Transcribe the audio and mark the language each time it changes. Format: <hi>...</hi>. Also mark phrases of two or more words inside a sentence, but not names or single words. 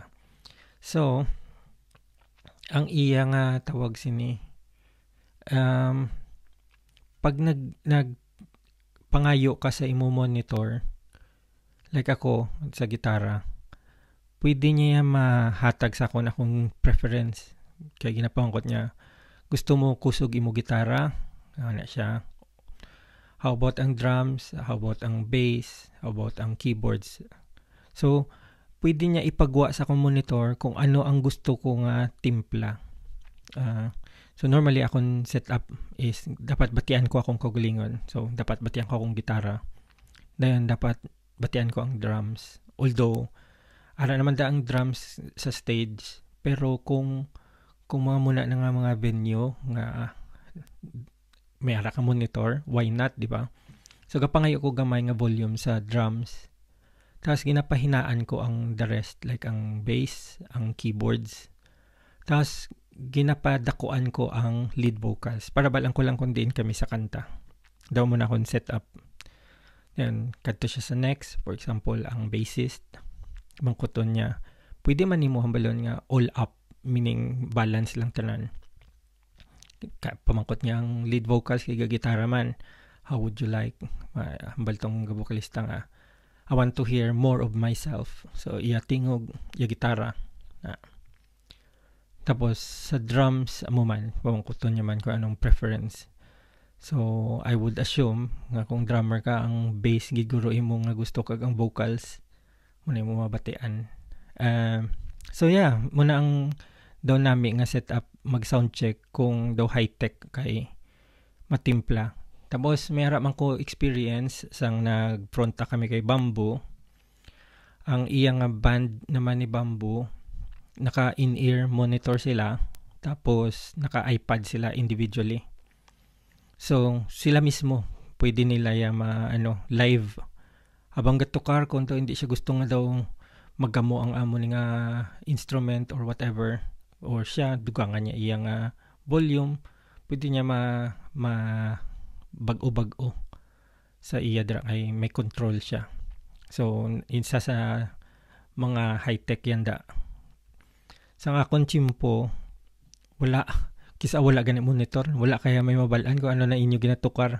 <hil>So ang iya nga tawag sini pag nag pangayo ka sa imo monitor like ako sa gitara, pwede niya mahatag sa akong preference. Kaya ginapangkot niya, gusto mo kusog imo gitara? Ano siya?</hil> <en>How about</en> <hil>ang drums?</hil> <en>How about</en> <hil>ang bass?</hil> <en>How about</en> <hil>ang keyboards? So, pwede niya ipagwa sa akong monitor kung ano ang gusto ko nga timpla. So, normally akong setup is dapat batian ko akong kaugalingon. So, dapat batian ko akong gitara. Dayon, dapat batian ko ang drums. Although, ara naman da ang drums sa stage. Pero kung mga muna na nga mga venue nga may ara ka monitor,</hil> <en>why not,</en> <hil>di ba? So kapangayo ko gamay nga volume sa drums. Tapos ginapahinaan ko ang</hil> <en>the rest</en> <hil>like ang bass, ang keyboards. Tapos ginapadakuan ko ang lead vocals para balang ko lang kung diin kami sa kanta. Daw mo na akong setup. Yan, kadto siya sa next.</hil> <en>For example,</en> <hil>ang bassist, mangkuton niya. Pwede man nimo hambalon nga</hil> <en>all up,</en> <hil>meaning balance lang tanan. pamangkot niya ang lead vocals kay gitara man.</hil> <en>How would you like?</en> <hil>Hambal tong vocalista nga.</hil> <en>I want to hear more of myself. So,</en> <hil>iya tingog, iya gitara. Tapos, sa drums, amo man, pamangkuton niya man kung anong preference. So, I would assume nga kung drummer ka, ang bass giguro imo nga gusto kag ang vocals, muna mo mabatian. So, yeah, muna ang daw nami nga setup mag-sound check kung daw high-tech kay matimpla. Tapos, may harap man ko experience sang nag-fronta kami kay Bamboo. Ang iyang band naman ni Bamboo, naka</hil> <en>in-ear monitor</en> <hil>sila, tapos naka iPad sila individually. So, sila mismo, pwede nila live. Habang gatukar, kung daw hindi siya gusto nga daw magamo ang amo ni nga instrument</hil> <en>or whatever,</en> <hil>or siya, dugangan niya iyang volume, pwede niya bago-bago sa iya ay may control siya. So, isa sa mga high-tech yan da. Sa akong chimpo, wala ganit monitor, wala kaya may mabalaan kung ano na inyo ginatukar.</hil>